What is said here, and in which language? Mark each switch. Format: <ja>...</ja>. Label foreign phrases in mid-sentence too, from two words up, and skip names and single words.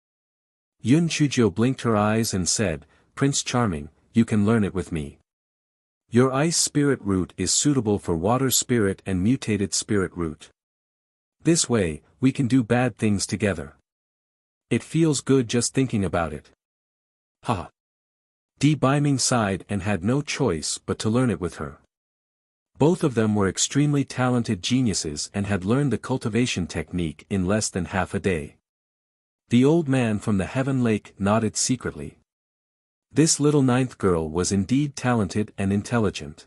<en>Yun Chujiao blinked her eyes and said, Prince Charming, you can learn it with me. Your ice spirit root is suitable for water spirit and mutated spirit root. This way, we can do bad things together. It feels good just thinking about it. Ha! Di Baiming sighed and had no choice but to learn it with her. Both of them were extremely talented geniuses and had learned the cultivation technique in less than half a day. The old man from the heaven lake nodded secretly. This little ninth girl was indeed talented and intelligent.</en>